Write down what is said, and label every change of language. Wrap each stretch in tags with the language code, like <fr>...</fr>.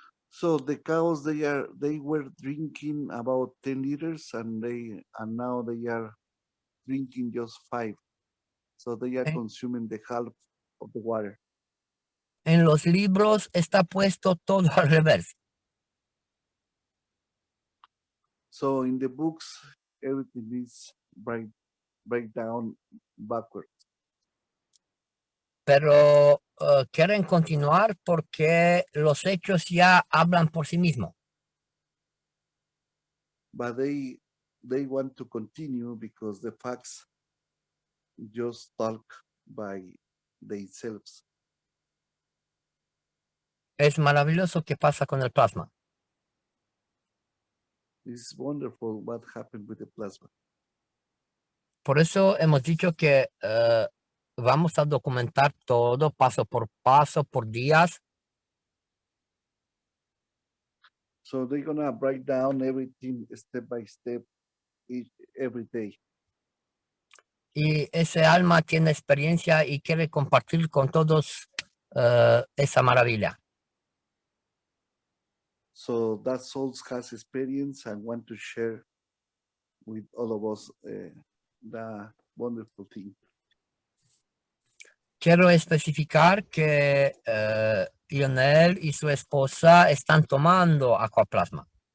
<en>So the cows they were drinking about 10 liters and now they are drinking just 5. So they are</en> <es>En,</es> <en>consuming the half of the water.</en> <es>en los libros está puesto todo al revés.</es> <en>So in the books, everything is break down backwards.</en> <es>Pero quieren continuar porque los hechos ya hablan por sí mismos.</es> <en>But they want to continue because the facts just talk by themselves.</en> <es>Es maravilloso que pasa con el plasma.</es> <en>It's wonderful what happened with the plasma.</en> <es>Por eso hemos dicho que vamos a documentar todo paso, por días.</es> <en>So they're gonna break down everything step by step every day.</en> <es>Y ese alma tiene experiencia y quiere compartir con todos esa maravilla.</es> <en>So that soul has experience and want to share with all of us the wonderful thing.</en> <es>Quiero especificar que Lionel y su esposa están tomando aquaplasma.</es>